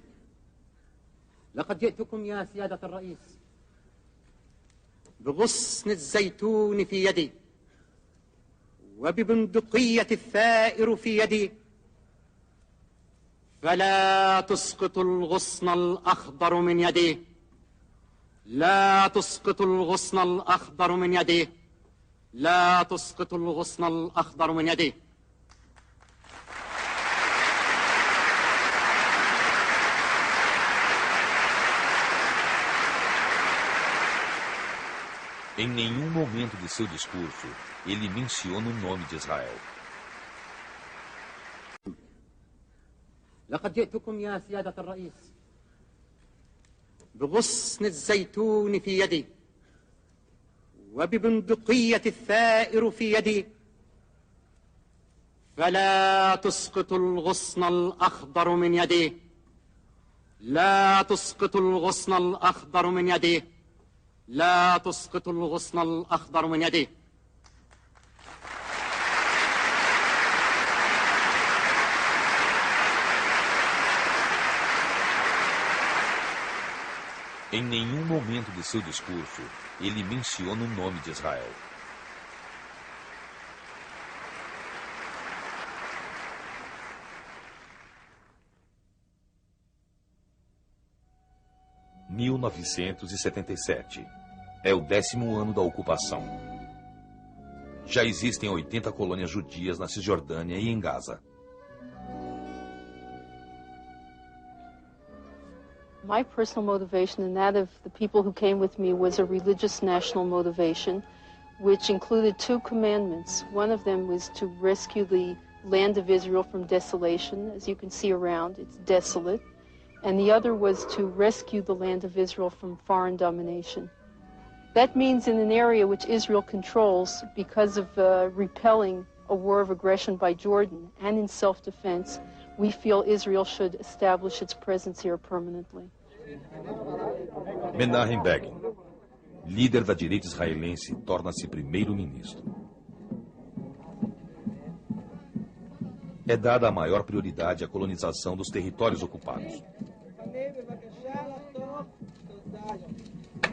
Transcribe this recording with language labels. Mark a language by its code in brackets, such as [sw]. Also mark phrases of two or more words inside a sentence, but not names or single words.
[ar] لقد جئتكم يا سيادة الرئيس بغصن الزيتون في يدي، وببندقية الثائر في يدي، فلا تسقط الغصن الأخضر من يديه، لا تسقط الغصن الأخضر من يديه، لا تسقط الغصن الأخضر من يديه. [pt] Em nenhum momento de seu discurso, ele menciona o nome de Israel. [ar] لقد جئتكم يا سيادة الرئيس بغصن الزيتون في يدي، وببندقية الثائر في يدي، فلا تسقط الغصن الأخضر من يديه، لا تسقط الغصن الأخضر من يديه، لا تسقط الغصن الأخضر من يديه. [pt] Em nenhum momento de seu discurso, ele menciona o nome de Israel. – 1977. É o 10º ano da ocupação. Já existem 80 colônias judias na Cisjordânia e em Gaza. [en] My personal motivation and that of the people who came with me was a religious national motivation, which included 2 commandments. One of them was to rescue the land of Israel from desolation. As you can see around, it's desolate. And the other was to rescue the land of Israel from foreign domination. That means in an area which Israel controls because of repelling a war of aggression by Jordan and in self-defense, we feel Israel should establish its presence here permanently. [pt] Menachem Begin, líder da direita israelense, torna-se primeiro-ministro. É dada a maior prioridade à colonização dos territórios ocupados.